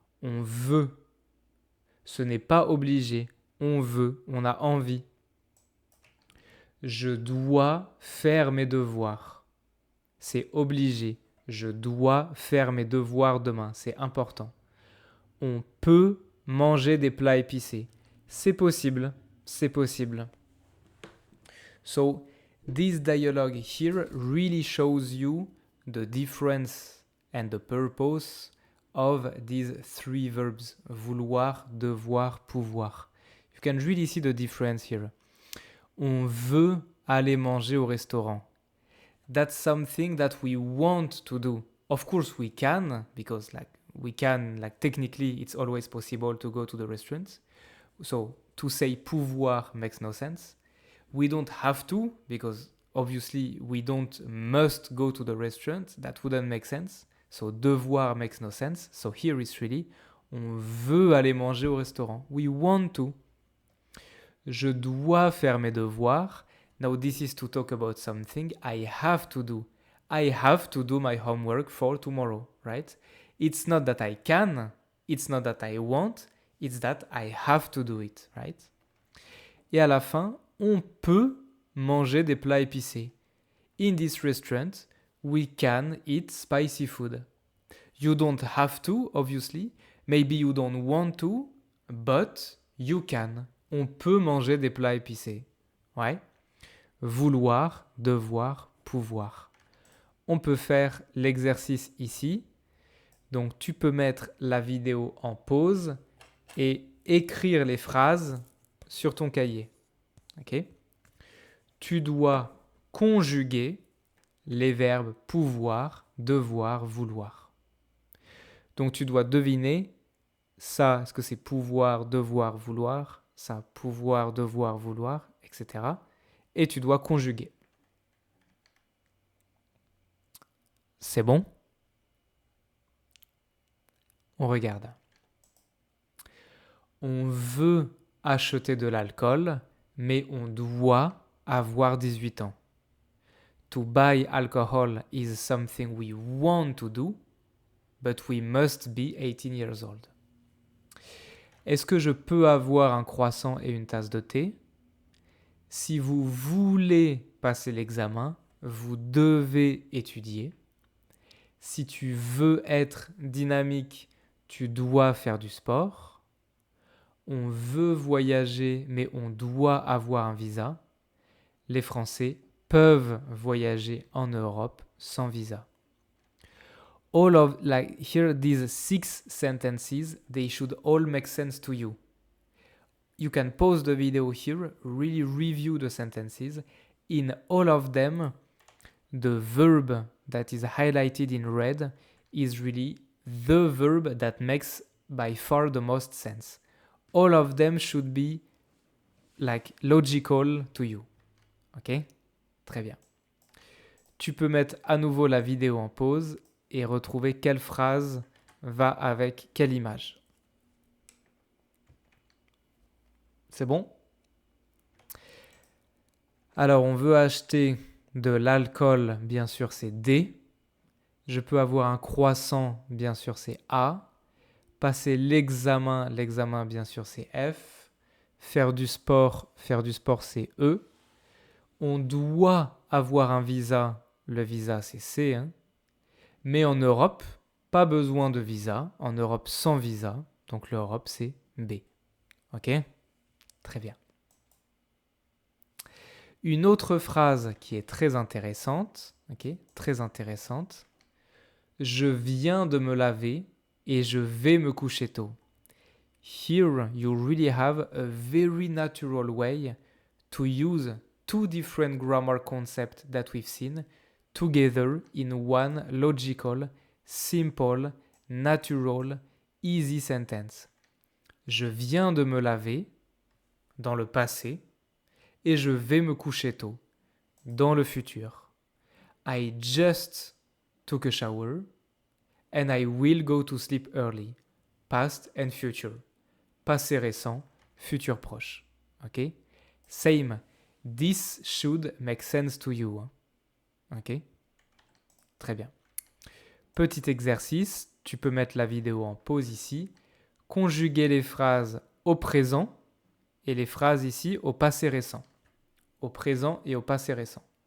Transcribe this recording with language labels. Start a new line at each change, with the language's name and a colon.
French: On veut. Ce n'est pas obligé. On veut. On a envie. Je dois faire mes devoirs. C'est obligé. Je dois faire mes devoirs demain. C'est important. On peut manger des plats épicés. C'est possible. C'est possible.
English: So, this dialogue here really shows you the difference and the purpose of these three verbs.
French: Vouloir, devoir, pouvoir.
English: You can really see the difference here.
French: On veut aller manger au restaurant.
English: That's something that we want to do. Of course we can, because technically it's always possible to go to the restaurant. So to say pouvoir makes no sense. We don't have to, because obviously we don't must go to the restaurant. That wouldn't make sense. So devoir makes no sense. So here it's really,
French: on veut aller manger au restaurant.
English: We want to.
French: Je dois faire mes devoirs.
English: Now this is to talk about something I have to do. I have to do my homework for tomorrow, right? It's not that I can, it's not that I want, it's that I have to do it, right?
French: Et à la fin, on peut manger des plats épicés.
English: In this restaurant, we can eat spicy food. You don't have to, obviously. Maybe you don't want to, but you can.
French: On peut manger des plats épicés. Ouais. Vouloir, devoir, pouvoir. On peut faire l'exercice ici. Donc tu peux mettre la vidéo en pause et écrire les phrases sur ton cahier. Ok? Tu dois conjuguer les verbes pouvoir, devoir, vouloir. Donc tu dois deviner ça, est-ce que c'est pouvoir, devoir, vouloir, ça, pouvoir, devoir, vouloir, etc. Et tu dois conjuguer. C'est bon? On regarde. On veut acheter de l'alcool, mais on doit avoir 18 ans.
English: To buy alcohol is something we want to do, but we must be 18 years old.
French: Est-ce que je peux avoir un croissant et une tasse de thé? Si vous voulez passer l'examen, vous devez étudier. Si tu veux être dynamique, tu dois faire du sport. On veut voyager, mais on doit avoir un visa. Les Français peuvent voyager en Europe sans visa.
English: All of, here, these 6 sentences, they should all make sense to you. you can pause the video here, really review the sentences. In all of them, the verb that is highlighted in red is really the verb that makes by far the most sense. All of them should be like logical to you.
French: Ok? Très bien. Tu peux mettre à nouveau la vidéo en pause et retrouver quelle phrase va avec quelle image. C'est bon? Alors, on veut acheter de l'alcool, bien sûr, c'est D. Je peux avoir un croissant, bien sûr, c'est A. Passer l'examen, bien sûr, c'est F. Faire du sport, c'est E. On doit avoir un visa, le visa, c'est C. Hein. Mais en Europe, pas besoin de visa. En Europe, sans visa. Donc l'Europe, c'est B. Ok? Très bien. Une autre phrase qui est très intéressante, ok, très intéressante. Je viens de me laver et je vais me coucher tôt.
English: Here you really have a very natural way to use two different grammar concepts that we've seen together in one logical, simple, natural, easy sentence.
French: Je viens de me laver dans le passé et je vais me coucher tôt dans le futur.
English: I just took a shower and I will go to sleep early. Past and future.
French: Passé récent, futur proche.
English: Ok? Same. This should make sense to you.
French: Ok? Très bien. Petit exercice, tu peux mettre la vidéo en pause ici, conjuguer les phrases au présent et les phrases ici au passé récent. Au présent et au passé récent.